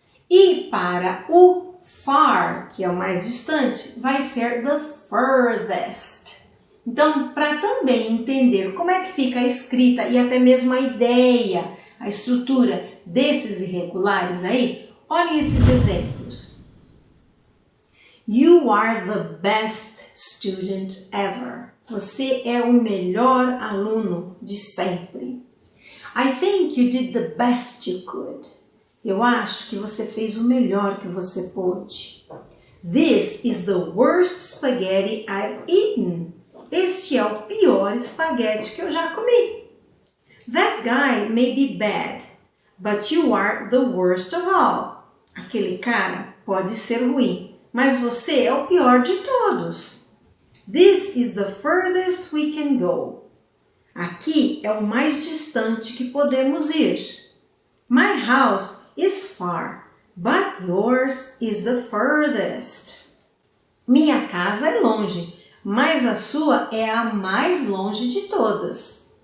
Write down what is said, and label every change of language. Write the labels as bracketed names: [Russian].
[Portuguese] E para o far, que é o mais distante, vai ser [English] the furthest. [Portuguese] Então, para também entender como é que fica a escrita e até mesmo a ideia, a estrutura desses irregulares aí, olhem esses exemplos. [English] You are the best student ever. [Portuguese] Você é o melhor aluno de sempre. [English] I think you did the best you could. [Portuguese] Eu acho que você fez o melhor que você pôde. [English] This is the worst spaghetti I've eaten. [Portuguese] Este é o pior espaguete que eu já comi. [English] That guy may be bad, but you are the worst of all. [Portuguese] Aquele cara pode ser ruim, mas você é o pior de todos. [English] This is the furthest we can go. [Portuguese] Aqui é o mais distante que podemos ir. [English] My house is far, but yours is the furthest. [Portuguese] Minha casa é longe, mas a sua é a mais longe de todas.